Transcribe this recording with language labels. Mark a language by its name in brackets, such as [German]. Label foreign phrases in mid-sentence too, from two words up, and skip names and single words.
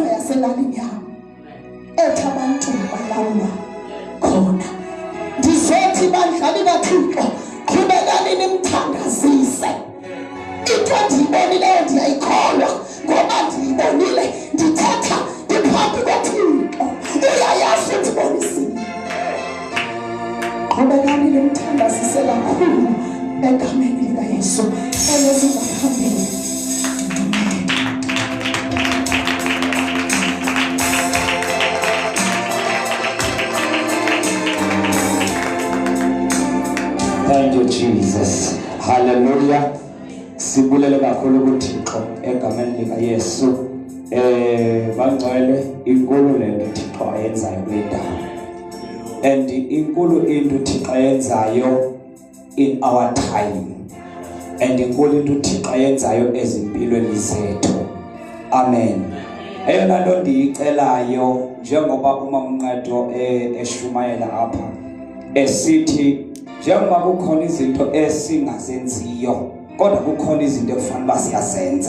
[Xhosa] yaselalini yami ethi abantu balawulwa khona ndizothi bandlali kaThixo qhubekani nimthandazise into endiyibonileyo ndiyayikholwa ngoba ndiyibonile ndithetha ndiphambi kwaThixo uyayazi ndibonisile qhubekani nimthandazise kakhulu egameni likaYesu eleziza phambili. [English] Thank you Jesus. Hallelujah. [Xhosa] Sibulele kakhulu kuThixo egameni likaYesu. Bangcwele inkulu lento Thixo ayenzayo kule ndawo. And inkulu into Thixo ayenzayo [English] in our time. [Xhosa] And inkulu into Thixo ayenzayo ezimpilweni zethu. Amen. Eyona nto ndiyicelayo njengoba uMamNqedo eshumayela apha esithi njengoba kukhona izinto esingazenziyo kodwa kukhona izinto ekufanele siyazenza.